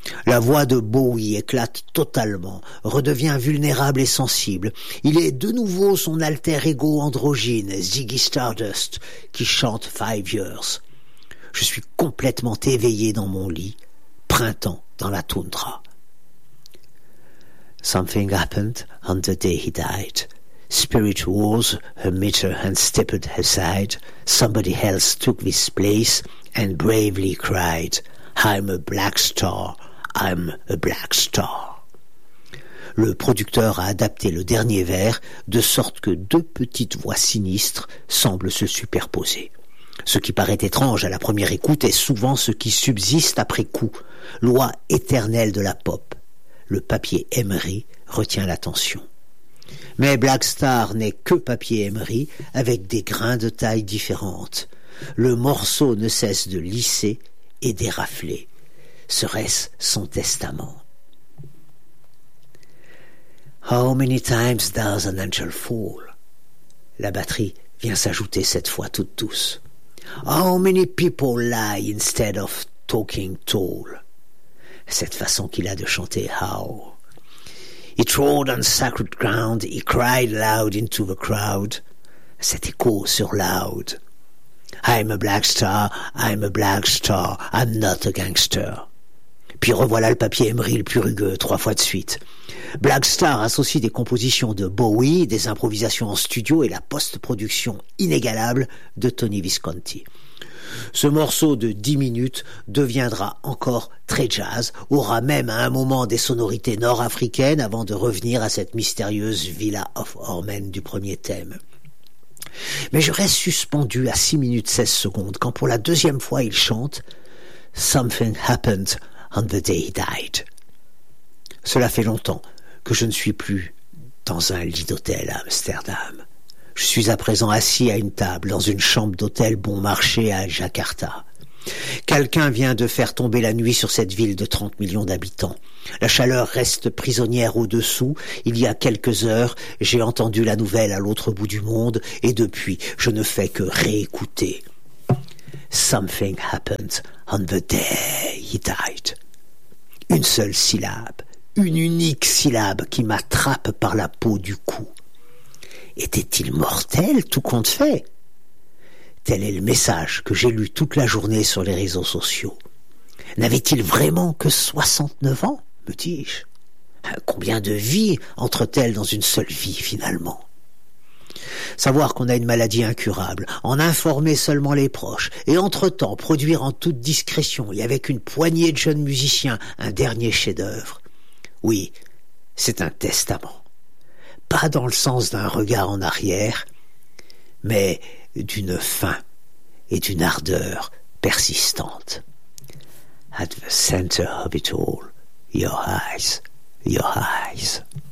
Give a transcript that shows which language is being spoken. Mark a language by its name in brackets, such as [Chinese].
[French] La voix de Bowie éclate totalement, redevient vulnérable et sensible. Il est de nouveau son alter ego androgyne, Ziggy Stardust, qui chante Five Years. Je suis complètement éveillé dans mon lit, printemps dans la toundra. [English] Something happened on the day he died. Spirit wars, her meter and stepped aside. Somebody else took this place and bravely cried, I'm a black star. I'm a black star. [French] Le producteur a adapté le dernier vers de sorte que deux petites voix sinistres semblent se superposer. Ce qui paraît étrange à la première écoute est souvent ce qui subsiste après coup. Loi éternelle de la pop. Le papier Emery retient l'attention. Mais Black Star n'est que papier Emery avec des grains de taille différentes. Le morceau ne cesse de lisser et d'érafler. Serait-ce son testament? [English] How many times does an angel fall? [French] La batterie vient s'ajouter cette fois toute douce. [English] How many people lie instead of talking tall? [French] Cette façon qu'il a de chanter how. [English] He trod on sacred ground, he cried loud into the crowd. [French] Cet écho sur loud. [English] I'm a black star, I'm a black star, I'm not a gangster. [French] Puis revoilà le papier Emery le plus rugueux, trois fois de suite. Black Star associe des compositions de Bowie, des improvisations en studio et la post-production inégalable de Tony Visconti. Ce morceau de 10 minutes deviendra encore très jazz, aura même à un moment des sonorités nord-africaines avant de revenir à cette mystérieuse Villa of Ormen du premier thème. Mais je reste suspendu à 6 minutes 16 secondes quand pour la deuxième fois il chante « [English] Something happened on the day he died ». [French] Cela fait longtemps que je ne suis plus dans un lit d'hôtel à Amsterdam. Je suis à présent assis à une table dans une chambre d'hôtel bon marché à Jakarta. Quelqu'un vient de faire tomber la nuit sur cette ville de 30 millions d'habitants. La chaleur reste prisonnière au-dessous. Il y a quelques heures, j'ai entendu la nouvelle à l'autre bout du monde et depuis, je ne fais que réécouter. [English] Something happened on the day he died. [French] Une seule syllabe, une unique syllabe qui m'attrape par la peau du cou. Était-il mortel, tout compte fait? Tel est le message que j'ai lu toute la journée sur les réseaux sociaux. N'avait-il vraiment que 69 ans, me dis-je? Combien de vies entre-t-elle dans une seule vie, finalement? Savoir qu'on a une maladie incurable, en informer seulement les proches, et entre-temps produire en toute discrétion et avec une poignée de jeunes musiciens un dernier chef-d'œuvre. Oui, c'est un testament. Pas dans le sens d'un regard en arrière, mais d'une faim et d'une ardeur persistante. [English] At the center of it all, your eyes, your eyes.